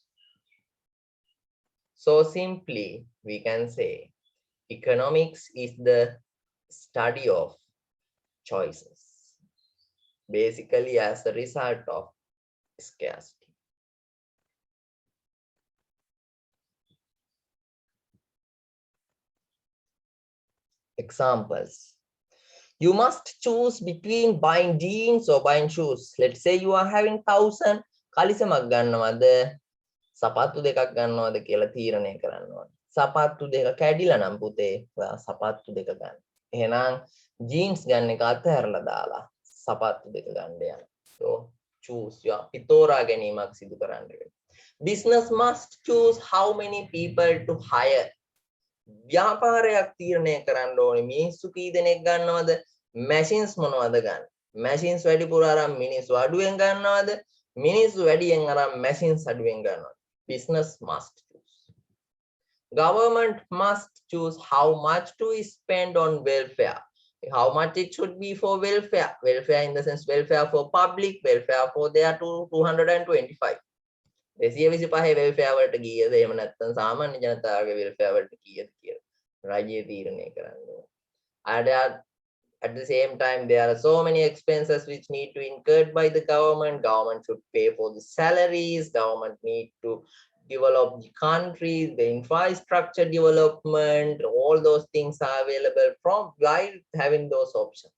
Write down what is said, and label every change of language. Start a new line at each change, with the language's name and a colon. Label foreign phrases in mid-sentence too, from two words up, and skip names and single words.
English: So simply, we can say economics is the study of choices, basically as a result of scarcity. Examples. You must choose between buying jeans or buying shoes. Let's say you are having 1,000.
Sinhala: කලිසමක් ගන්නවද සපත්තු දෙකක් ගන්නවද කියලා තීරණය කරන්න ඕනේ. සපත්තු දෙක කැඩිලා නම් පුතේ ඔයා සපත්තු දෙක ගන්න. එහෙනම් ජීන්ස් ගන්න එක අතහැරලා දාලා සපත්තු දෙක ගන්න යන්න.
English: So choose your
Sinhala: පිතෝරා ගැනීමක් සිදු කරන්න වෙනවා.
English: Business must choose how many people to hire.
Sinhala: ව්‍යාපාරයක් තීරණය කරන්න ඕනේ. මිනිස්සු කී දෙනෙක් ගන්නවද? machines මොනවද ගන්න? machines වැඩිපුර අරන් මිනිස්සු අඩුවෙන් ගන්නවද? මිනිස්සු වැඩියෙන් අරන් machines අඩුවෙන් ගන්නවද?
English: Business must choose. Government must choose how much to spend on welfare. How much it should be for welfare? Welfare in the sense welfare for public, welfare for their 225.
Sinhala: 225 welfare වලට ගියද එහෙම නැත්නම් සාමාන්‍ය ජනතාවගේ welfare වලට කීයද කියලා රජය තීරණය කරන්න ඕනේ.
English: At the same time, there are so many expenses which need to incurred by the government. Government should pay for the salaries. Government need to develop the country, the infrastructure development. All those things are available from while having those options.